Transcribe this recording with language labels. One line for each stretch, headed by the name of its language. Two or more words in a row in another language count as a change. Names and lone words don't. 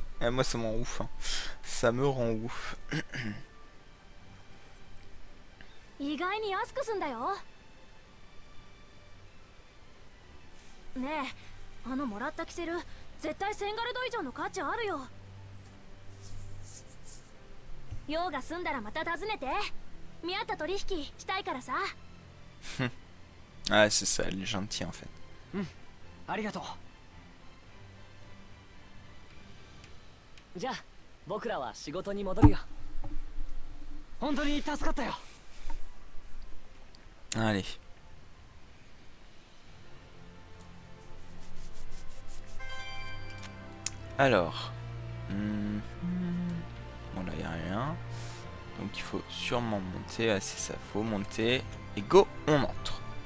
French: Eh, moi ça m'en ouf, hein. Ça me rend ouf.
Japanese: 意外に安くすんだよ。ねえ、あのもらったキセル絶対1000ガルド以上の価値あるよ。用が済んだらまた訪ねて。見合った取引したいからさ。
French: Ah c'est ça, elle est gentille en fait.
Japanese: ありがとう。じゃあ僕らは仕事に戻るよ。本当に助かったよ。
French: Allez. Alors. Bon là y a rien. Donc il faut sûrement monter. Ah c'est ça, faut monter. Et go, on entre.